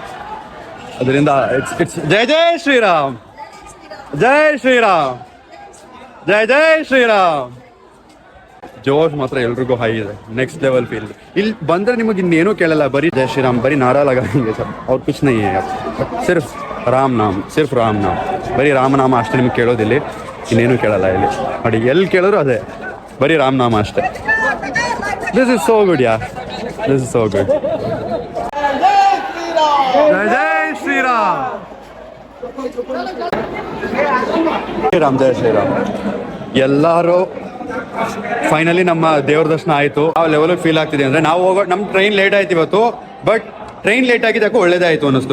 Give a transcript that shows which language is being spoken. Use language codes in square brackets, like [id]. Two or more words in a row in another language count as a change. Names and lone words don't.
[hi] ಅದರಿಂದ ಇಟ್ಸ್ जय जय श्रीराम, जय श्रीराम, जय जय श्रीराम. [kn] ಜೋಶ್ ಮಾತ್ರ ಎಲ್ರಿಗೂ ಹೈ ಇದೆ, [en] next level feel. [kn] ಇಲ್ಲಿ ಬಂದ್ರೆ ನಿಮಗೆ ಇನ್ನೇನು ಕೇಳಲ್ಲ, ಬರೀ [hi] जय श्रीराम, [kn] ಬರೀ [hi] नारा लगाएंगे [kn] ಸರ್. ಅವ್ರು [hi] कुछ नहीं है, सिर्फ राम नाम, सिर्फ राम नाम, [kn] ಬರೀ ರಾಮನಾಮ ಅಷ್ಟೇ ನಿಮ್ಗೆ ಕೇಳೋದಿಲ್ಲ, ಇನ್ನೇನು ಕೇಳಲ್ಲ ಇಲ್ಲಿ. ನೋಡಿ ಎಲ್ಲಿ ಕೇಳಿದ್ರು ಅದೇ ಬರೀ ರಾಮನಾಮ ಅಷ್ಟೇ. [en] this is so good ya, this is so good. [hi] जय जय श्रीराम, श्रीराम, जय श्रीराम. [kn] ಎಲ್ಲರೂ ಫೈನಲಿ ನಮ್ಮ ದೇವ್ರ ದರ್ಶನ ಆಯಿತು. ಆ ಲೆವೆಲಿಗೆ ಫೀಲ್ ಆಗ್ತಿದೆ ಅಂದರೆ ನಾವು ನಮ್ಮ [en] train late [kn] ಆಯ್ತು ಇವತ್ತು. [en] but train late [kn] ಆಗಿದ್ದಕ್ಕೂ ಒಳ್ಳೇದಾಯಿತು ಅನ್ನಿಸ್ತು.